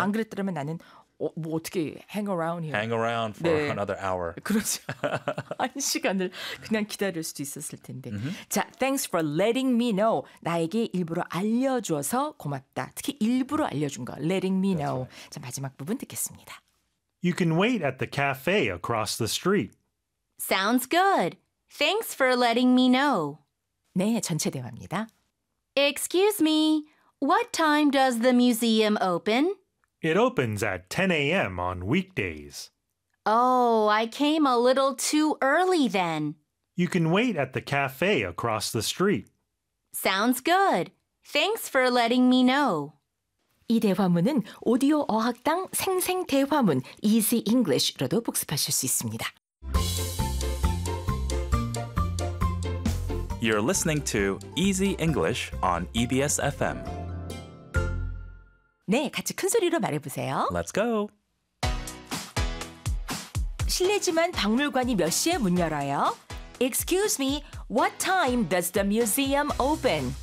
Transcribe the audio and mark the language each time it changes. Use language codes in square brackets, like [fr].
[ko] 안 그랬더라면 나는 뭐 어떻게 [en] hang around here. Hang around for 네. another hour. [ko] 그렇죠. 한 시간을 그냥 기다릴 수도 있었을 텐데. Mm-hmm. [en] 자, thanks for letting me know. [ko] 나에게 일부러 알려줘서 고맙다. 특히 일부러 알려준 거. [en] Letting me know. Right. [ko] 자, 마지막 부분 듣겠습니다. [en] You can wait at the cafe across the street. Sounds good. Thanks for letting me know. [ko] 네, 전체 대화입니다. [en] Excuse me. What time does the museum open? It opens at 10 a.m. on weekdays. Oh, I came a little too early then. You can wait at the cafe across the street. Sounds good. Thanks for letting me know. [ko] 이 대화문은 오디오 어학당 생생 대화문 Easy English로도 복습하실 수 있습니다. [en] You're listening to Easy English on EBS FM. [ko] 네, 같이 큰 소리로 말해보세요. [en] Let's go. [ko] 실례지만 박물관이 몇 시에 문 열어요? [en] Excuse me, what time does the museum open?